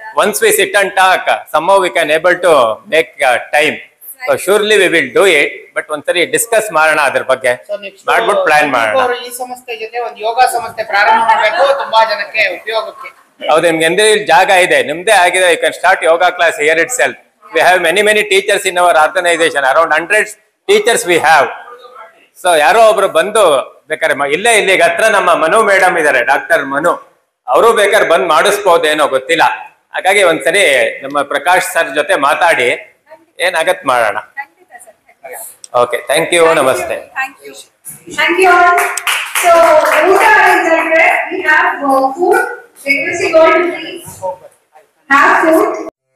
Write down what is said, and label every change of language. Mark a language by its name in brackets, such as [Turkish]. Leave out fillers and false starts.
[English] Once we sit and talk, somehow we can able to make time. So surely we will do it, but [Kannada] ಒಂದ್ಸರಿ discuss ಮಾಡೋಣ ಅದ್ರ ಬಗ್ಗೆ, ಮಾಡ್ಬಿಟ್ಟು plan ಮಾಡೋಣ. ಈ ಸಂಸ್ಥೆ ಜೊತೆ ಒಂದು ಯೋಗ ಸಂಸ್ಥೆ ಪ್ರಾರಂಭ ಮಾಡಬೇಕು, ತುಂಬಾ ಜನಕ್ಕೆ ಉಪಯೋಗಕ್ಕೆ. ಹೌದು, ನಿಮ್ಗೆ ಎಂದ್ರೆ ಇಲ್ಲಿ ಜಾಗ ಇದೆ, ನಿಮ್ದೇ ಆಗಿದೆ. [English] You can start yoga class here itself. We have many teachers in our organisation, around 100 teachers we have. [Kannada] So ಯಾರೋ ಒಬ್ರು ಬಂದು ಬೇಕಾದ್ರೆ ಇಲ್ಲಿಗೆ ಹತ್ರ ನಮ್ಮ ಮನು ಮೇಡಮ್ ಇದಾರೆ, ಡಾಕ್ಟರ್ ಮನು, ಅವರು ಬೇಕಾದ್ರೆ ಬಂದು ಮಾಡಿಸ್ಬೋದೇನೋ ಗೊತ್ತಿಲ್ಲ. ಹಾಗಾಗಿ ಒಂದ್ಸರಿ ನಮ್ಮ ಪ್ರಕಾಶ್ ಸರ್ ಜೊತೆ ಮಾತಾಡಿ ಏನಾಗತ್ ಮಾಡೋಣ. [English] Okay, thank you, ನಮಸ್ತೆ. Thank you all. So, oota we have food. Requesting all to please have food.